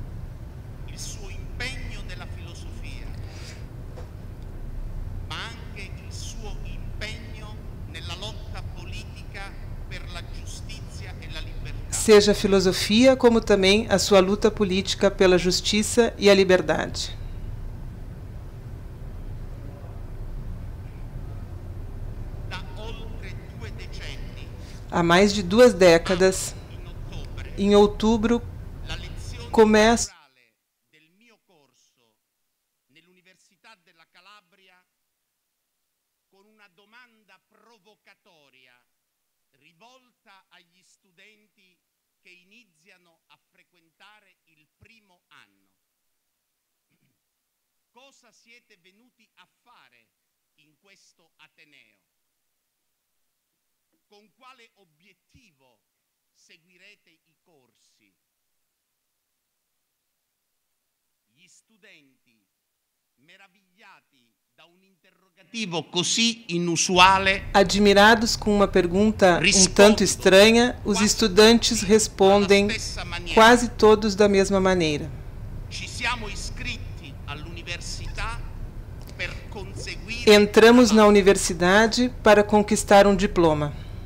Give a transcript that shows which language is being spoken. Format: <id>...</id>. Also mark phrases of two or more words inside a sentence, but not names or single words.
<pt>Seja a filosofia, como também a sua luta política pela justiça e a liberdade. Há mais de 2 décadas, em outubro, começo</pt> <it>rivolta agli studenti che iniziano a frequentare il primo anno. Cosa siete venuti a fare in questo Ateneo? Con quale obiettivo seguirete i corsi? Gli studenti, meravigliati da un interrogativo così inusuale,</it> <pt>admirados com uma pergunta um tanto estranha, os estudantes respondem quase todos da mesma maneira. Entramos na universidade para conquistar um diploma.</pt>